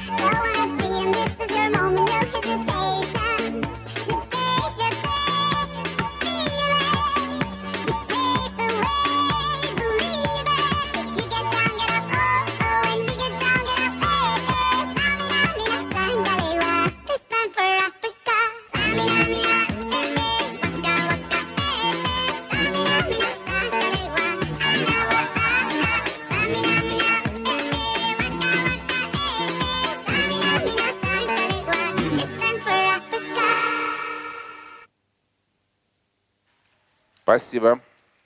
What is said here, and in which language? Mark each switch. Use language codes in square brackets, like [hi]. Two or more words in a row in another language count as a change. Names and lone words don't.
[en] Go on and see 'em, this is your moment, no hesitation. Today's your day, feel it. You pave the way, believe it. If you get down, get up, oh, oh, and you get down, get up, samina, sangalewa, this time for Africa. Samina, waka waka, samina, sangalewa, samina, waka waka, samina, sangalewa, this time for Africa. [ru] Спасибо.